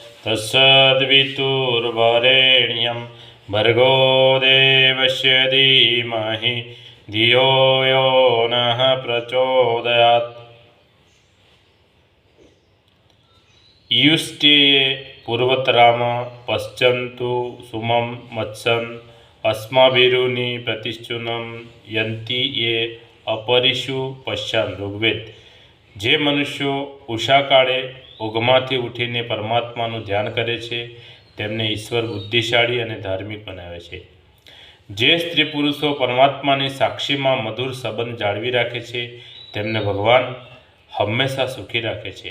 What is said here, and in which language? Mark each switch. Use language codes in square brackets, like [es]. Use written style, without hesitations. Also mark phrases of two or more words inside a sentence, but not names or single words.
[sa] तत्सद्वितुर्वरेण्यं भर्गो देवस्य धीमहि धियो यो नः प्रचोदयात्। युष्टिये पूर्वतराम पश्चन्तु सुमं मत्सन् अस्माभिरुनि प्रतिश्चुनं यन्ति ये अपरिषु पश्चान्। ऋग्वेद। [gu] જે મનુષ્યો ઉષાકાળે ઊંઘમાંથી ઉઠીને પરમાત્માનું ધ્યાન કરે છે તેમને ઈશ્વર બુદ્ધિશાળી અને ધાર્મિક બનાવે છે. જે સ્ત્રી પુરુષો પરમાત્માની સાક્ષીમાં મધુર સંબંધ જાળવી રાખે છે તેમને ભગવાન હંમેશા સુખી રાખે છે.